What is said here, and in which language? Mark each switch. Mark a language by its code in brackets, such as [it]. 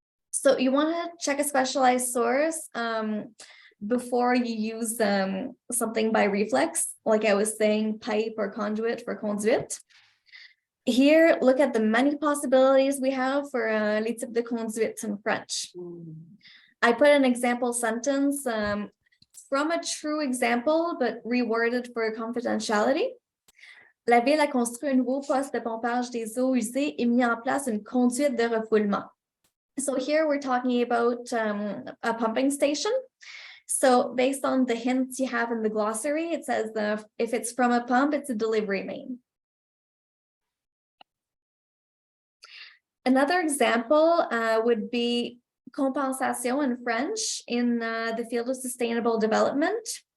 [en] So you want to check a specialized source before you use something by reflex, like I was saying, pipe or conduit for conduite. Here, look at the many possibilities we have for [fr] les types de conduites [en] in French. I put an example sentence from a true example, but reworded for confidentiality. [fr] La ville a construit un nouveau poste de pompage des eaux usées et mis en place une conduite de refoulement. [en] So here we're talking about a pumping station. So based on the hints you have in the glossary, it says if it's from a pump, it's a delivery main. Another example would be compensation in French in the field of sustainable development.